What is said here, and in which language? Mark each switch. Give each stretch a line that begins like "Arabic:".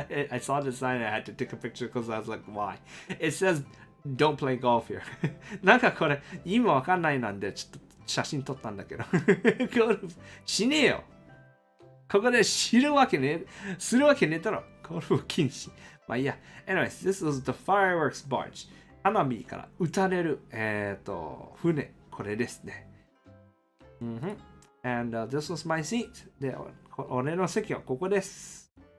English: I saw the sign and I had to take a picture because I was like, why? It says don't play golf here.
Japanese: なんかこれ意味わかんないなんでちょっと写真撮ったんだけどゴルフしねえよ。ここでするわけねえだろ。ゴルフ禁止。まあいいや。
English: Anyways, this was the fireworks barge.
Japanese: 花火から撃たれる船。これですね。
English: And this was my seat.
Japanese: で、俺の席はここです。